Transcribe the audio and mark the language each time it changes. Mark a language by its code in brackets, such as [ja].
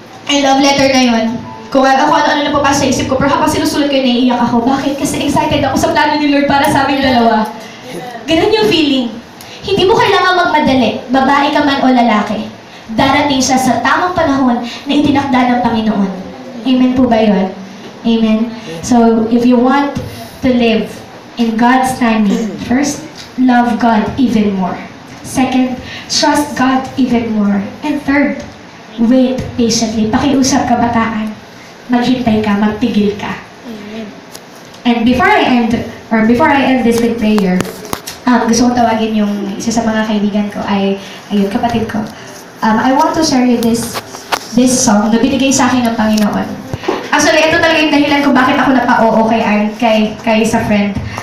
[tl] Ang love letter na yun, kung ano-ano na papasok sa isip ko, pero habang sinusulat ko, naiiyak ako. Bakit? Kasi excited ako sa plano ni Lord para sa aming dalawa. Ganun yung feeling. Hindi mo kailangan magmadali, babae ka man o lalaki. Darating siya sa tamang panahon na itinakda ng Panginoon. Amen po ba yun? Amen? [en] So, if you want to live in God's timing, first, love God even more. Second, trust God even more. And third, wait patiently. [tl] Pakiusap kabataan. Maghintay ka, magtigil ka. [en] And before I end this with prayer, [tl] gusto kong tawagin yung isa sa mga kaibigan ko, ayun, kapatid ko. [en] I want to share you this song [tl] na binigay sa akin ng Panginoon. Actually, ito talaga yung dahilan kung bakit ako napa-oo kay sa friend.